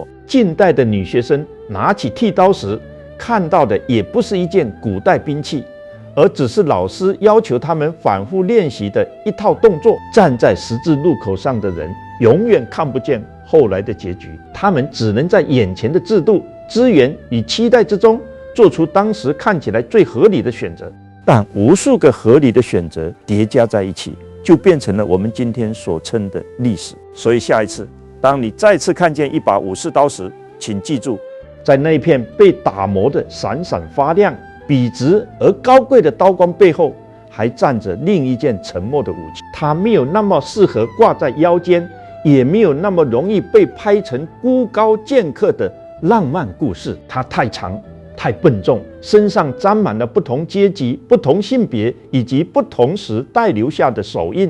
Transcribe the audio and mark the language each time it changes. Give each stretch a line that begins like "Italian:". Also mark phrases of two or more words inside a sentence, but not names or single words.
Chinese: 近代的女學生拿起剃刀時，看到的也不是一件古代兵器，而只是老師要求他們反覆練習的一套動作。站在十字路口上的人永遠看不見後來的結局，他們只能在眼前的制度、資源與期待之中，做出當時看起來最合理的選擇。但無數個合理的選擇疊加在一起，就變成了我們今天所稱的歷史。所以下一次，當你再次看見一把武士刀時，請記住，在那片被打磨的閃閃發亮、筆直而高貴的刀光背後，還站着另一件沉默的武器。它沒有那麼適合掛在腰間，也沒有那麼容易被拍成孤高劍客的浪漫故事。它太長，太笨重，身上沾滿了不同階級、不同性別以及不同時代留下的手印。